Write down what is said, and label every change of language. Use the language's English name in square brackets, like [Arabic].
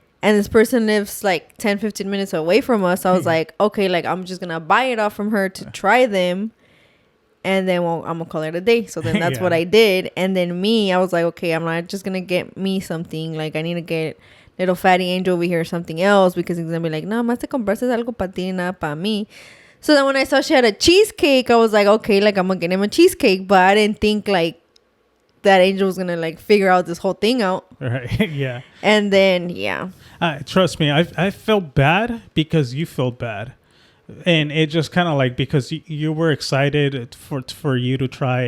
[English] And this person lives like 10, 15 minutes away from us. So I was like, okay, like, I'm just going to buy it off from her to try them. And then I'm going to call it a day. So then that's what I did. And then I was like, okay, I'm not just going to get me something. Like, I need to get little fatty angel over here or something else. Because he's going to be like, [Spanish] no, más te compraste algo para ti, nada para mí. [English] So then when I saw she had a cheesecake, I was like, okay, like, I'm going to get him a cheesecake. But I didn't think, like, that angel was gonna like figure out this whole thing out. Right. Yeah. And then trust me, I felt bad because you felt bad, and it just kind of like, because you were excited for you to try.